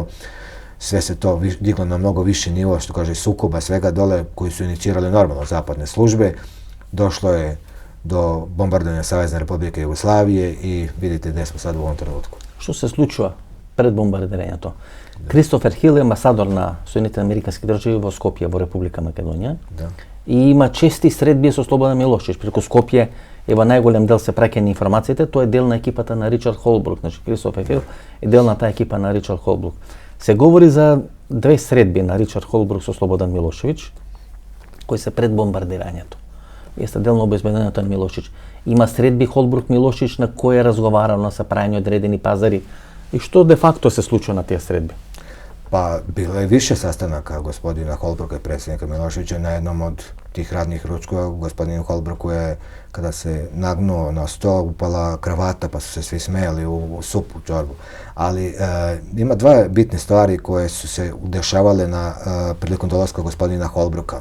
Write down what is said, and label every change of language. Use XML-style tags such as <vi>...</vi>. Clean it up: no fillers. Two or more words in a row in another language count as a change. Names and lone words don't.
<sr>Sve se to diglo na mnogo više nivo, što kaže, sukoba, svega dole, koji su inicirali normalno zapadne službe. Došlo je do bombardovanja Savezne Republike Jugoslavije i vidite gdje smo sad u ovom trenutku. Što se slučilo pred bombardiranjem to?</sr> <mk>Christopher Hill je ambasador na Соединените американски држави во Скопје, во Република Македонија. Да. И има чести средби со Слободан Милошевиќ. Преку Скопје, ева најголем дел се праќање информациите, тој е дел на екипата на Ричард Холбрук, значи Christopher Hill е дел на таа екипа на Ричард Холбрук. Се говори за две средби на Ричард Холбрук со Слободан Милошевиќ, кои се пред бомбардирањето. Јесте дел на обезбедувањето на Милошевиќ. Има средби Холбрук Милошевиќ на кои е разговарано са прањање одредени пазари. И што де факто се случува на тие средби?</mk> <sr>Pa bilo je više sastanaka gospodina Holbruka i predsjednika Miloševića. Na jednom od tih radnih ručkova gospodinu Holbruku je, kada se nagnuo na sto, upala kravata pa su se svi smejali u supu, čorbu. Ali ima dva bitne stvari koje su se dešavale prilikom dolaska gospodina Holbruka.</sr>